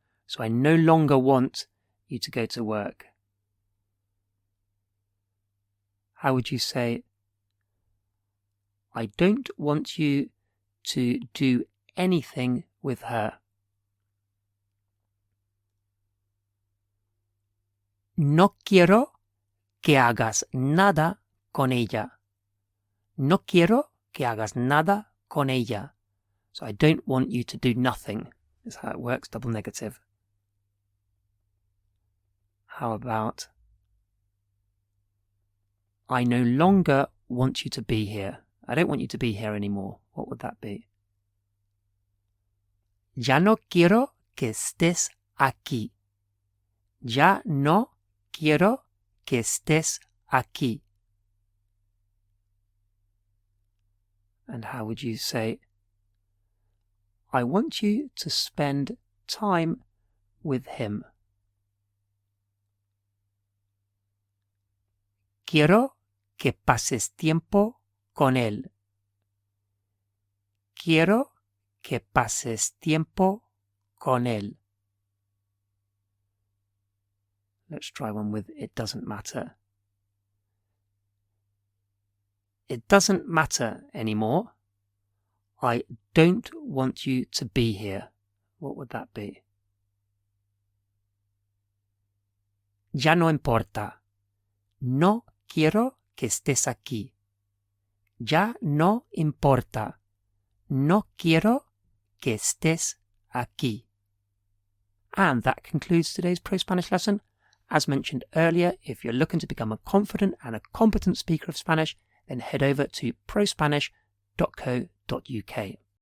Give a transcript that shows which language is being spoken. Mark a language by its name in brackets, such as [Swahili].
[English] So I no longer want you to go to work. How would you say, I don't want you to do anything with her? [Spanish] No quiero que hagas nada con ella. No quiero que hagas nada con ella. [English] So I don't want you to do nothing. That's how it works, double negative. How about I no longer want you to be here. I don't want you to be here anymore. What would that be? [Spanish] Ya no quiero que estés aquí. Ya no quiero que estés aquí. [English] And how would you say, I want you to spend time with him. [Spanish] Quiero que pases tiempo con él. Quiero que pases tiempo con él. [English] Let's try one with it doesn't matter. It doesn't matter anymore. I don't want you to be here. What would that be? [Spanish] Ya no importa. No quiero que estés aquí. Ya no importa. No quiero que estés aquí. [English] And that concludes today's Pro-Spanish lesson. As mentioned earlier, if you're looking to become a confident and a competent speaker of Spanish, then head over to prospanish.co.uk.